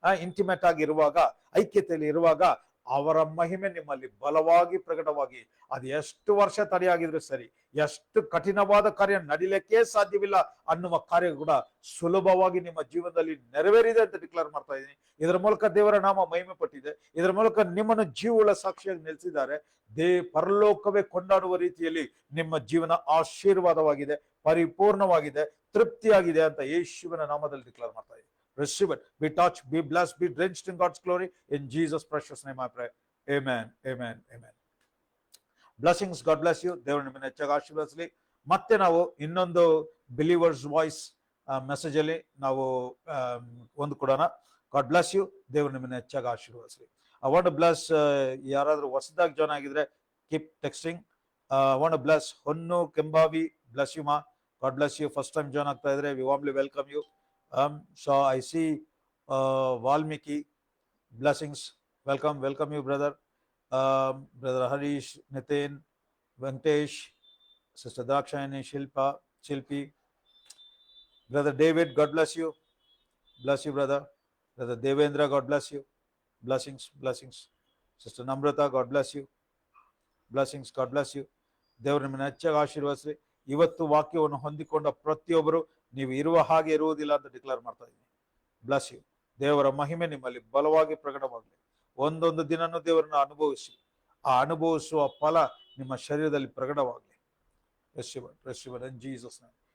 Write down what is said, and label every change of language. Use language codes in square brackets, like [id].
[kn] Intimate ಆಗಿರುವಾಗ, ಐಕ್ಯತೆಯಲ್ಲಿ ಇರುವಾಗ ಅವರ ಮಹಿಮೆ ನಿಮ್ಮಲ್ಲಿ ಬಲವಾಗಿ ಪ್ರಕಟವಾಗಿ, ಅದು ಎಷ್ಟು ವರ್ಷ ತಡೆಯಾಗಿದ್ರು ಸರಿ, ಎಷ್ಟು ಕಠಿಣವಾದ ಕಾರ್ಯ ನಡಿಲಿಕ್ಕೆ ಸಾಧ್ಯವಿಲ್ಲ ಅನ್ನುವ ಕಾರ್ಯ ಕೂಡ ಸುಲಭವಾಗಿ ನಿಮ್ಮ ಜೀವನದಲ್ಲಿ ನೆರವೇರಿದೆ ಅಂತ ಡಿಕ್ಲೇರ್ ಮಾಡ್ತಾ ಇದ್ದೀನಿ. ಇದರ ಮೂಲಕ ದೇವರ ನಾಮ ಮಹಿಮೆ ಪಟ್ಟಿದೆ. ಇದರ ಮೂಲಕ ನಿಮ್ಮನ್ನು ಜೀವವುಳ್ಳ ಸಾಕ್ಷಿಯಾಗಿ ನಿಲ್ಲಿಸಿದ್ದಾರೆ. ಪರಲೋಕವೇ ಕೊಂಡಾಡುವ ರೀತಿಯಲ್ಲಿ ನಿಮ್ಮ ಜೀವನ ಆಶೀರ್ವಾದವಾಗಿದೆ, ಪರಿಪೂರ್ಣವಾಗಿದೆ, ತೃಪ್ತಿಯಾಗಿದೆ ಅಂತ ಯೇಸುವಿನ ನಾಮದಲ್ಲಿ ಡಿಕ್ಲೇರ್ ಮಾಡ್ತಾ ಇದ್ದೀನಿ. [en] Receive it. Be touched, be blessed, be drenched in God's glory. In Jesus' precious name I pray. Amen, amen, amen. Blessings, God bless you. [kn] ದೇವರು ನಿಮ್ಮನ್ನು ಹೆಚ್ಚಾಗಿ ಆಶೀರ್ವದಿಸಲಿ. ಮತ್ತೆ ನಾವು ಇನ್ನೊಂದು ಬಿಲೀವರ್ಸ್ ವಾಯ್ಸ್ ಮೆಸೇಜ್ ಅಲ್ಲಿ ನಾವು ಒಂದು ಕೊಡೋಣ. [en] God bless you. [kn] ದೇವರು ನಿಮ್ಮನ್ನು ಹೆಚ್ಚಾಗಿ ಆಶೀರ್ವದಿಸಲಿ. [en] I want to bless [kn] ಯಾರಾದ್ರೂ ಹೊಸದಾಗಿ ಜಾಯ್ನ್ ಆಗಿದ್ರೆ [en] keep texting. I want to bless Honnu Kembavi, bless you ma. God bless you. First time [kn] join ಆಗ್ತಾ ಇದ್ರೆ [en] we warmly welcome you. So I see Valmiki, blessings, welcome you brother. Brother Harish, Nitin, Venkatesh, Sister Dakshayani, Shilpi, Brother David, God bless you brother. Brother Devendra, God bless you. Blessings. Sister Namrata, God bless you. Blessings, God bless you. [kn] ದೇವರು ನಿಮ್ಮನ್ನು ಹೆಚ್ಚಾಗಿ ಆಶೀರ್ವದಿಸಲಿ. ಇವತ್ತು ವಾಕ್ಯವನ್ನು ಹೊಂದಿಕೊಂಡ ಪ್ರತಿಯೊಬ್ಬರು ನೀವು ಇರುವ ಹಾಗೆ ಇರುವುದಿಲ್ಲ ಅಂತ ಡಿಕ್ಲೇರ್ ಮಾಡ್ತಾ ಇದ್ದೀನಿ. [en] Bless you. [kn] ದೇವರ ಮಹಿಮೆ ನಿಮ್ಮಲ್ಲಿ ಬಲವಾಗಿ ಪ್ರಕಟವಾಗಲಿ. ಒಂದೊಂದು ದಿನನೂ ದೇವರನ್ನು ಅನುಭವಿಸಿ, ಆ ಅನುಭವಿಸುವ ಫಲ ನಿಮ್ಮ ಶರೀರದಲ್ಲಿ ಪ್ರಕಟವಾಗಲಿ. [en] Receive it in Jesus' name.